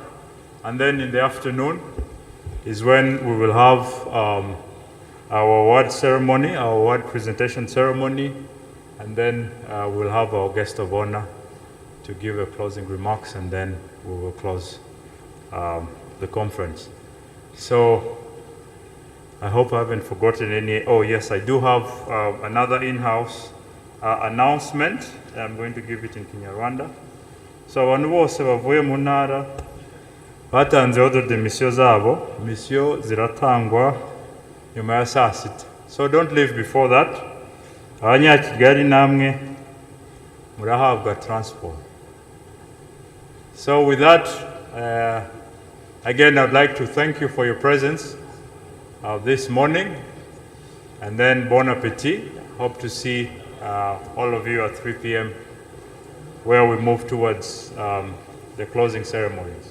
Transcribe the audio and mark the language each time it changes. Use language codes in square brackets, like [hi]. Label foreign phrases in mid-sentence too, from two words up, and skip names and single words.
[en] And then in the afternoon is when we will have our award ceremony, our award presentation ceremony, and then we'll have our guest of honor to give a closing remarks, and then we will close the conference. So I hope I haven't forgotten any. Oh yes, I do have another in-house announcement. I'm going to give it in Kinyarwanda. [rw] So abantu bose bavuye mu ntara batanze [fr] ordre de mission [rw] zabo. Mission ziratangwa nyuma ya saa sita. [en] So don't leave before that. [rw] Abanyakigali namwe murahabwa transport. [en] So with that, again, I'd like to thank you for your presence this morning, and then [fr] bon appetit. [en] Hope to see all of you at 3 p.m. where we move towards the closing ceremonies.